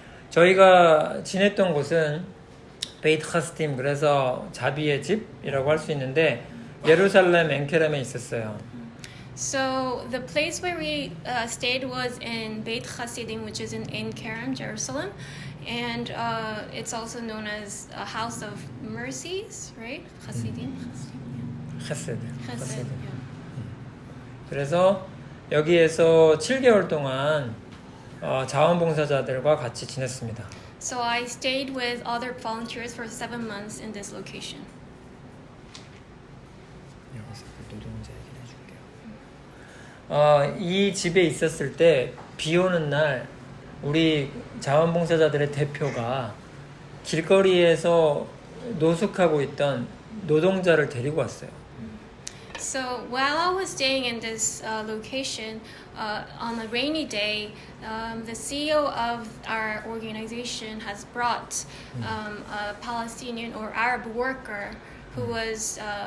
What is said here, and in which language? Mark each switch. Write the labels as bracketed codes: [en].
[ko] 저희가 지냈던 곳은 베이트 카스팀, 그래서 자비의 집이라고 할 수 있는데 예루살렘 엔케렘에 있었어요. [en] So the place where we stayed was in Beit Hasidim, which is in Ein Kerem, Jerusalem, and it's also known as a house of mercies, right? Hasidim. [ko] 헤세드. [en] Chesed. Yeah. [ko] 그래서 여기에서 7개월 동안 자원봉사자들과 같이 지냈습니다. [en] So I stayed with other volunteers for 7 months in this location. [ko] 여기서 노동자 얘기를 해줄게요. 이 집에 있었을 때 비 오는 날 우리 자원봉사자들의 대표가 길거리에서 노숙하고 있던 노동자를 데리고 왔어요. [en] So while I was staying in this location, on a rainy day, the CEO of our organization has brought a Palestinian or Arab worker who was